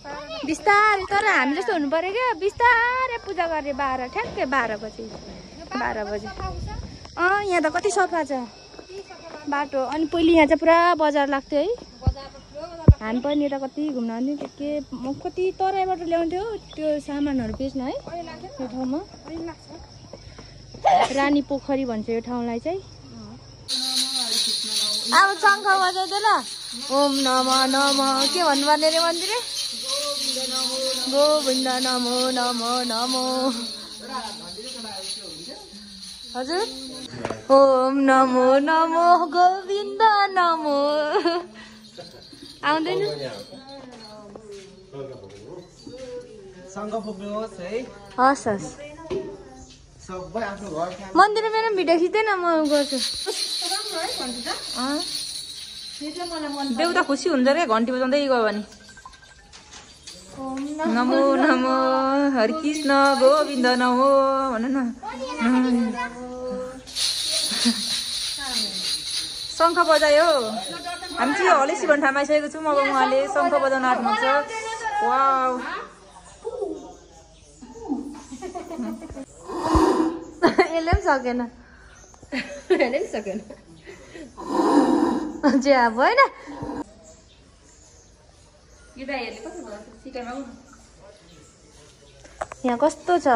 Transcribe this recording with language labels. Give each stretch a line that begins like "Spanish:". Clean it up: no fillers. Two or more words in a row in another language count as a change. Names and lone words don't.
Nepali: बिस्तारै तर हामी जस्तो हुनु पर्यो क्या बिस्तारै पूजा गरे 12 ठ्याक्कै 12 बजे 12 बजे यहाँ त कति सफा छ बाटो अनि पहिले यहाँ चाहिँ पुरा बजार लाग्थ्यो है हामी पनि यता कति घुम्न आउँथ्यौँ के कति तराईबाट ल्याउँथ्यो त्यो सामानहरू बेच्न है यो ठाउँमा रानी पोखरी भन्छ यो ठाउँलाई चाहिँ अब शङ्ख बजाउँदै ल ओम नमः नमः के भन्नुपर्ने रे मन्दिरे गोविन्द नमो नमो नमो हजुर
Sanskrit: ओम नमो नमो गोविन्द नमो
Nepali: आउँदैन हस् हस् मन्दिर मेरो भिडियो खिच्दैन म गर्छु देउता खुसी हुन्छ रे घन्टी बजाउँदै गयो भने
Sanskrit: नमो नमो हरि कृष्ण गोविन्द नमो
Nepali: भन न शङ्ख बजायो हामी चाहिँ हलेसी भन्ने ठाउँमा आइसकेको छौँ अब उहाँले शङ्ख बजाउन आँट्नुहुन्छ वाउ यसले पनि सकेन जे अब होइन यहाँ कस्तो छ